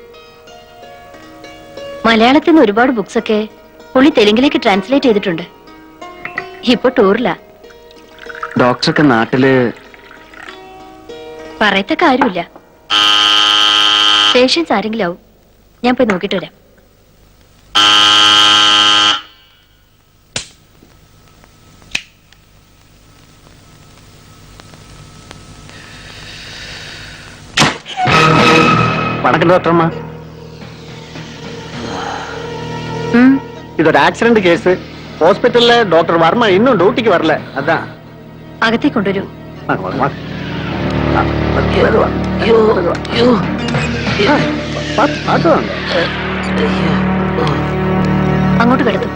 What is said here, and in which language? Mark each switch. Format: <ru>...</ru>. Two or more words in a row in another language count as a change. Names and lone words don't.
<ml>മലയാളത്തിൽ നിന്ന് ഒരുപാട് ബുക്സ് ഒക്കെ പുള്ളി തെലുങ്കിലേക്ക് ട്രാൻസ്ലേറ്റ് ചെയ്തിട്ടുണ്ട്. ഇപ്പൊ ടൂറിലാ. ഡോക്ടർക്ക് നാട്ടില് പറയത്ത കാര്യമില്ല. പേഷ്യൻസ് ആരെങ്കിലും ആവും. ഞാൻ പോയി നോക്കിട്ട് വരാം.</ml> <ta>வணக்கம் டாக்டர்மா. இது ஒரு ஆக்சிடென்ட் கேஸ். ஹாஸ்பிட்டல்ல டாக்டர் வர்மா இன்னும் டியூட்டிக்கு வரல. அதான்</ta> <ml>അകത്തേക്ക് കൊണ്ടുവരൂ.</ml> <ta>வாங்க வாங்க வாங்க. பார்த்து வாங்க.</ta> <ml>അങ്ങോട്ട് കിടത്തും.</ml>